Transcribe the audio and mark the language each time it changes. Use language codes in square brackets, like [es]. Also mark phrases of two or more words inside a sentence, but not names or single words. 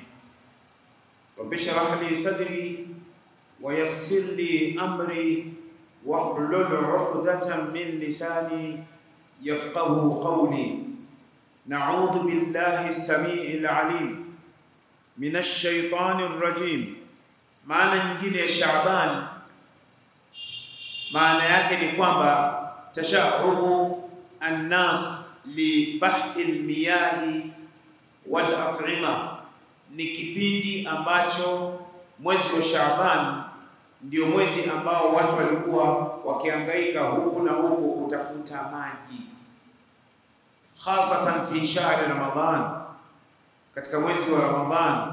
[ar] رب اشرح لي صدري ويسر لي أمري واحلل عقدة من لساني يفقه قولي. نعوذ بالله السميع العليم من الشيطان الرجيم. [sw] Maana nyingine ya Shaaban, maana yake ni kwamba [ar] تشعب الناس لبحث المياه والأطعمة, [sw] ni kipindi ambacho mwezi wa Shaaban ndio mwezi ambao watu walikuwa wakihangaika huku na huku kutafuta maji, [ar] خاصة في شهر رمضان, [sw] katika mwezi wa Ramadhan.